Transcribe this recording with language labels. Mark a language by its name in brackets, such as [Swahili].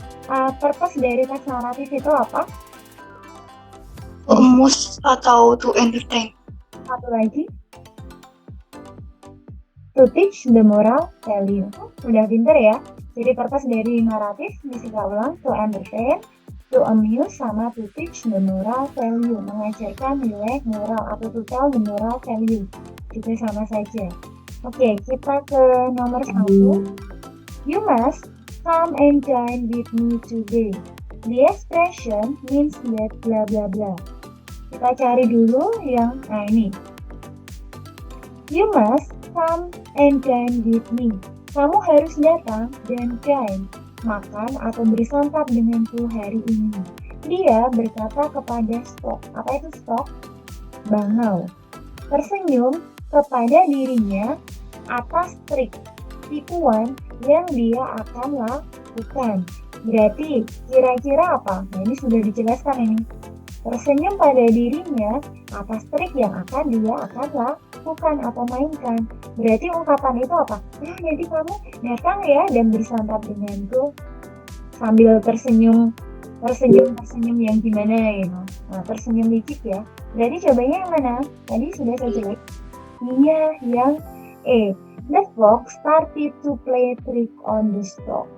[Indonesian] Purpose dari teks naratif itu apa? [English] To amuse atau to entertain. [Indonesian] Satu lagi. [English] To teach the moral value. [Indonesian] Udah pinter ya. Jadi purpose dari naratif bisa kita ulang. [English] To entertain, to amuse, sama to teach the moral value. [Indonesian] Mengajarkan nilai moral atau [English] to tell the moral value. [Indonesian] Juga sama saja. Oke, kita ke nomor 1. [English] You must come and dine with me today. The expression means that bla bla bla. [Indonesian] Kita cari dulu yang, nah ini. [English] You must come and dine with me. [Indonesian] Kamu harus datang dan dine, makan atau bersantap denganku hari ini. Dia berkata kepada Spock. Apa itu Spock? Bangau. Tersenyum kepada dirinya atas trik tipuan yang dia akan lakukan. Berarti kira-kira apa? Nah, ini sudah dijelaskan ini. Tersenyum pada dirinya atas trik yang dia akan lakukan atau mainkan. Berarti ungkapan itu apa? Nah, nanti kamu datang ya dan bersantap denganku sambil tersenyum yang gimana gitu. Nah, tersenyum licik ya. Berarti cobanya yang mana? Tadi sudah saya jelaskan. Iya, yang E. [English] The fox started to play trick on the stock.